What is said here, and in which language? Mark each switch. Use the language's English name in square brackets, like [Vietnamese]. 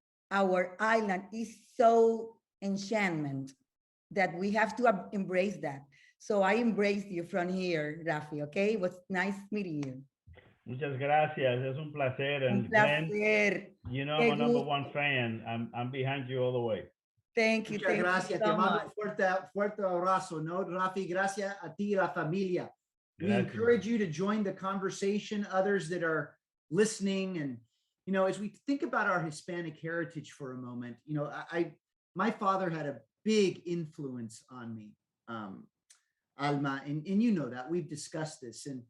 [English] Our island is so enchantment that we have to embrace that. So I embrace you from here, Rafi, okay? It was nice meeting you. [Spanish] Muchas gracias. Es un placer. [English] And Glenn, I'm a #1 fan. I'm behind you all the way. Thank you. [Spanish] Muchas gracias. Te mando un fuerte abrazo, ¿no? Rafi, gracias a ti, la familia. [English] We encourage you to join the conversation, others that are listening. And, as we think about our Hispanic heritage for a moment, my father had a big influence on me, Alma, and you know that we've discussed this.